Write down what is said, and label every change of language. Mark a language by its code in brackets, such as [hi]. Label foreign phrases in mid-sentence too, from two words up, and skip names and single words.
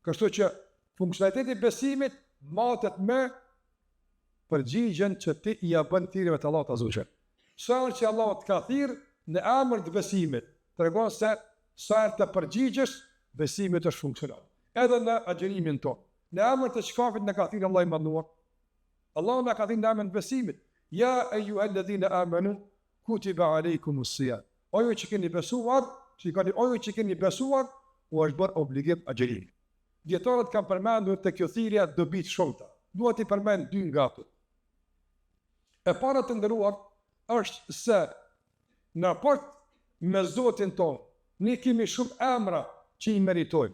[sq] Kështu që funksionaliteti i besimit matet me përgjigjen që ti i ja bën thirrjeve të Allahut [ar] عز وجل. [sq] Sa herë që Allah të ka thirr në emër të besimit, tregon se sa herë të përgjigjesh, besimi është funksional. Edhe në agjërimin tonë. Në emër të shkafit në ka thirr Allah i madhnuar. Allah në ka thirr në emër të besimit. [ar] يا أيها الذين آمنوا كتب عليكم الصيام. [sq] O ju që keni besuar, u është bërë obligim agjërimi. Dietarët kanë përmendur te kjo thirrje dobi të shumta. Dua t'i përmend dy nga ato. E para të nderuar është se në raport me Zotin tonë, ne kemi shumë emra që i meritojmë.